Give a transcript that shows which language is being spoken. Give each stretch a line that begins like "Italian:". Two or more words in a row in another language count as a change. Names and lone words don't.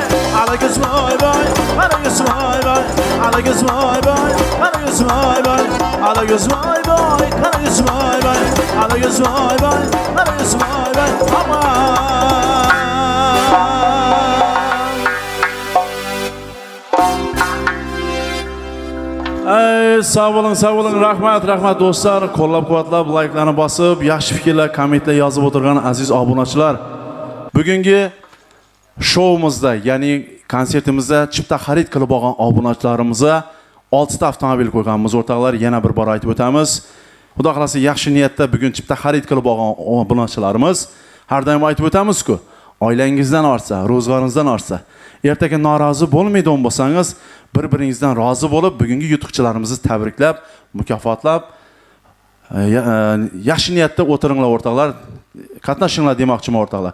Turkish: Ala göz vay vay Kara göz vay vay Ala göz vay vay Kara göz vay vay Ala göz vay vay Kara göz vay vay Ala göz vay vay Kara göz vay vay Aman sağ olun,
Uzbek: rahmat dostlar. Qo'llab-quvvatlab, like'larni bosib, yaxshi fikrlar, kommentlar yozib o'tirgan aziz obunachilar. Bugungi showimizda, ya'ni konsertimizda chipta xarid qilib olgan obunachilarimizga 6 ta avtomobil qo'yganmiz. O'rtoqlar, yana bir bor aytib o'tamiz. Xudo xolasa yaxshi niyatda bugun chipta xarid qilib olgan obunachilarimiz har doim aytib o'tamiz-ku, oilangizdan ortsa, ro'zg'oringizdan ortsa, ertaga norozi bo'lmaydigan bo'lsangiz, bir-biringizdan rozi bo'lib, bugungi yutuqchilarimizni tabriklab, mukofotlab, yaxshi niyatda o'tiringlar o'rtoqlar, qatnashinglar demoqchiman o'rtoqlar.